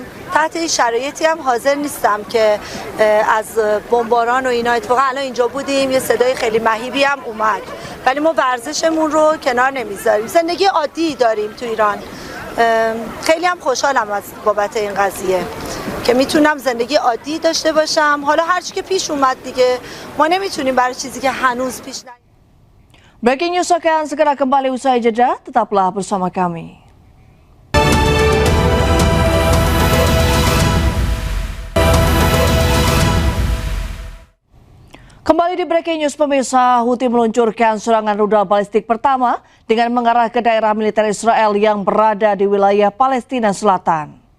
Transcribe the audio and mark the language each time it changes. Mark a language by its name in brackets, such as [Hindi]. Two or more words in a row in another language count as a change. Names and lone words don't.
[Persian] تحت این شرایطی هم حاضر نیستم که از بمباران و اینا، اتفاقا الان اینجا بودیم یه صدای خیلی مهیبی هم اومد، ولی ما ورزشمون رو کنار نمیذاریم. زندگی عادی داریم تو ایران. خیلی هم خوشحالم از بابت این قضیه که میتونم زندگی عادی داشته باشم. حالا هر چی که پیش اومد دیگه، ما نمیتونیم برای چیزی که هنوز پیش نیامده. [English] Breaking News [Indonesian] akan segera kembali usai jeda, tetaplah bersama kami. Kembali di [English] Breaking News, [Indonesian] pemirsa, Houthi meluncurkan serangan rudal balistik pertama dengan mengarah ke daerah militer Israel yang berada di wilayah Palestina Selatan.